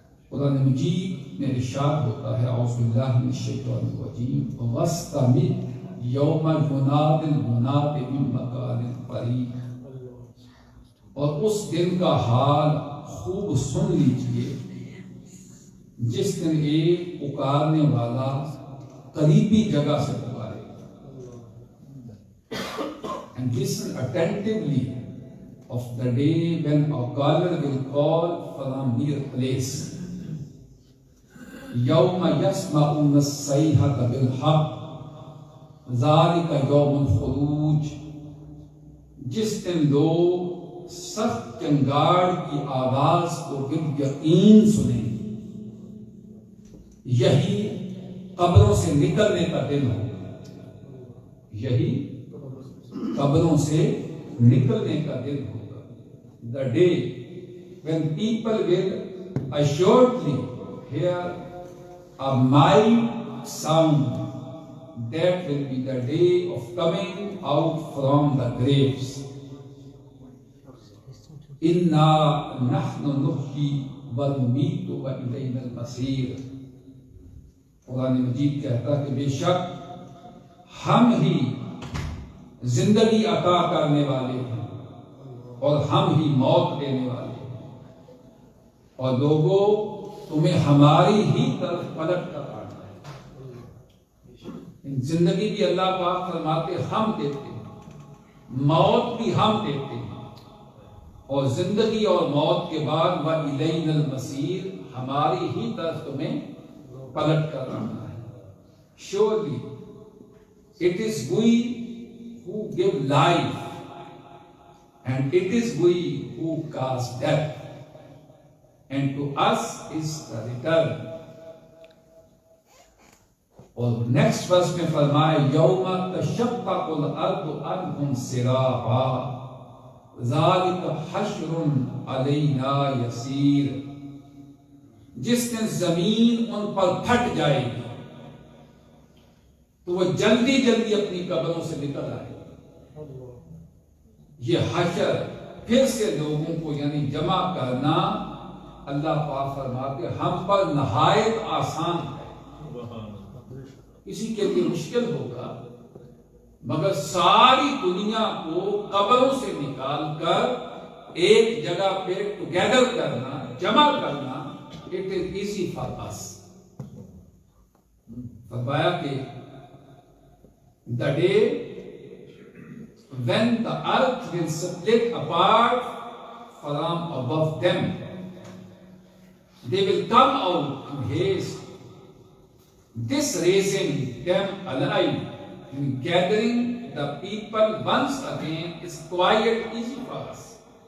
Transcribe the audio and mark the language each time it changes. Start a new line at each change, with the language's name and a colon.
Urdu: قرآن مجید میں ارشاد ہوتا ہے،
Arabic: اعوذ باللہ من الشیطان الرجیم، وَاسْتَمِعْ یوم ینادی المنادی من مکان قریب.
Urdu: اور اس دن کا حال خوب سن لیجئے جس دن ایک پکارنے والا قریبی جگہ سے پکارے.
English: And listen attentively of the day when a caller will call from near place.
Arabic: یوم یسمعون الصیحۃ بالحق ذالک یوم الخروج.
Urdu: جس دن لوگ سخت چنگاڑ کی آواز کو بالیقین سنیں، یہی قبروں سے نکلنے کا دن ہوگا. یہی قبروں سے نکلنے کا دن ہوگا.
English: The day when people will assuredly hear a mild sound, that will be the day of coming out from the graves.
Arabic: Inna nahnu nuhyi wa numitu wa ilayna al-masir.
Urdu: قرآن مجید کہتا ہے کہ بے شک ہم ہی زندگی عطا کرنے والے ہیں اور ہم ہی موت دینے والے ہیں، اور لوگوں تمہیں ہماری ہی طرف پلٹ کر آنا ہے. زندگی بھی اللہ پاک فرماتے ہم دیتے ہیں، موت بھی ہم دیتے ہیں، اور زندگی اور موت کے بعد
Arabic: وَإِلَيْنَا الْمَصِيرُ،
Urdu: ہماری ہی طرف تمہیں پلٹ کر آنا ہے.
English: Surely it is we who give life and it is we who cause death, and to us is the return.
Urdu: اور نیکسٹ ورس میں فرمائے
Arabic: یوم تشقق الارض عنہم سراعا ذالک حشر علینا یسیر،
Urdu: جس دن زمین ان پر پھٹ جائے گی تو وہ جلدی جلدی اپنی قبروں سے نکل آئے گی. یہ حشر پھر سے لوگوں کو یعنی جمع کرنا اللہ پاک فرماتے ہم پر نہایت آسان ہے. کسی کے لیے مشکل ہوگا مگر ساری دنیا کو قبروں سے نکال کر ایک جگہ پہ ٹوگیدر کرنا، جمع کرنا،
English: It is easy for us.
Urdu: فرمایا کہ
English: the day when the earth will split apart from above them, they will come out in haste, this raising them alive and gathering the people once again is quite easy for us.